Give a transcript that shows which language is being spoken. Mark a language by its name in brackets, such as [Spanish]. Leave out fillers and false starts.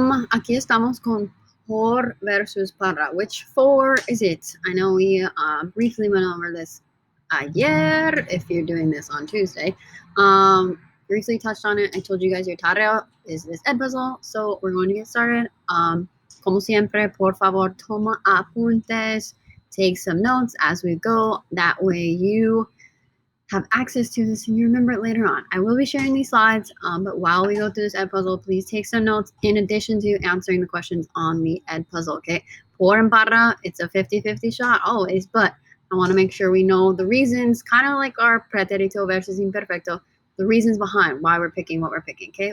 [Spanish] Aquí estamos con por versus para. [English] Which for is it? I know we briefly went over this ayer. If you're doing this on Tuesday, briefly touched on it. I told you guys your tarea is this episode, so we're going to get started. [Spanish] Como siempre, por favor, toma apuntes. [English] Take some notes as we go. That way, you have access to this and you remember it later on. I will be sharing these slides, but while we go through this Edpuzzle, please take some notes in addition to answering the questions on the Edpuzzle, okay? Por and para, it's a 50-50 shot always, but I want to make sure we know the reasons, kind of like our pretérito versus imperfecto, the reasons behind why we're picking what we're picking, okay?